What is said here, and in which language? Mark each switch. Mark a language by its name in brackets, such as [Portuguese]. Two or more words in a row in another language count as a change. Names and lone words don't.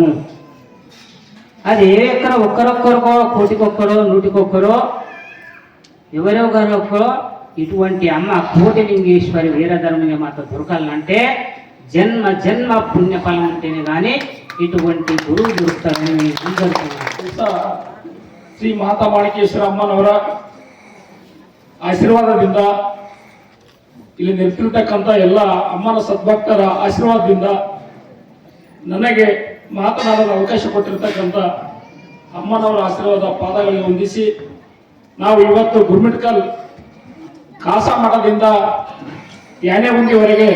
[Telugu] అది ఒక్కరొక్కరికో, కోటికొక్కరో, నూటికొక్కరో, ఎవరొకరొక్కరో ఇటువంటి అమ్మ కోటిలింగేశ్వరి వీరధర్మయ్య మాత దొరకాలంటే జన్మ జన్మ పుణ్యఫలం ఉంటేనే కానీ ఇటువంటి గురువు దొరుకుతారని [Kannada] ಶ್ರೀ ಮಾತಾ ಮಾಣಿಕೇಶ್ವರ ಅಮ್ಮನವರ ಆಶೀರ್ವಾದದಿಂದ ಇಲ್ಲಿ ನಿಂತಿರ್ತಕ್ಕಂಥ ಎಲ್ಲ ಅಮ್ಮನ ಸದ್ಭಕ್ತರ ಆಶೀರ್ವಾದದಿಂದ ನನಗೆ ಮಾತನಾಡಲು ಅವಕಾಶ ಕೊಟ್ಟಿರ್ತಕ್ಕಂಥ ಅಮ್ಮನವರ ಆಶೀರ್ವಾದ ಪಾದಗಳಿಗೆ ವಂದಿಸಿ ನಾವು ಇವತ್ತು ಗುರುಮಿಟ್ಕಲ್ ಕಾಸಾ ಮಠದಿಂದ ಯಾನೆಗುಂದಿವರೆಗೆ